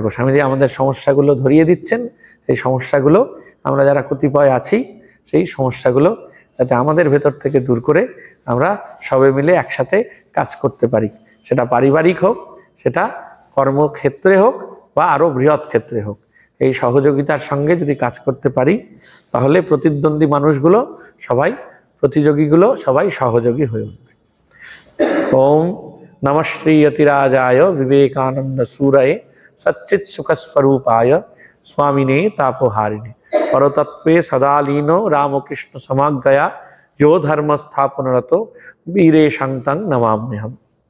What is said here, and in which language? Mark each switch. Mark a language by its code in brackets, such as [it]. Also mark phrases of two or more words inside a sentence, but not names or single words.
[bn] স্বামীজি আমাদের সমস্যাগুলো ধরিয়ে দিচ্ছেন, এই সমস্যাগুলো আমরা যারা কতিপয় আছি, সেই সমস্যাগুলো যাতে আমাদের ভেতর থেকে দূর করে আমরা সবে মিলে একসাথে কাজ করতে পারি। সেটা পারিবারিক হোক, সেটা কর্মক্ষেত্রে হোক, বা আরো বৃহৎ ক্ষেত্রে হোক। এই সহযোগিতার সঙ্গে যদি কাজ করতে পারি, তাহলে প্রতিদ্বন্দ্বী মানুষগুলো সবাই, প্রতিযোগীগুলো সবাই সহযোগী হয়ে উঠবে। [sa] ওম নমঃ শ্রী यतिराजाय विवेकानंद सूरये सच्चित सुख स्वरूपाय स्वामिने तापोहारिणे परतत्वे सदालीनो रामकृष्ण समाज्ञया यो धर्म स्थापनरतो वीरे शंतं नमाम्यहम्।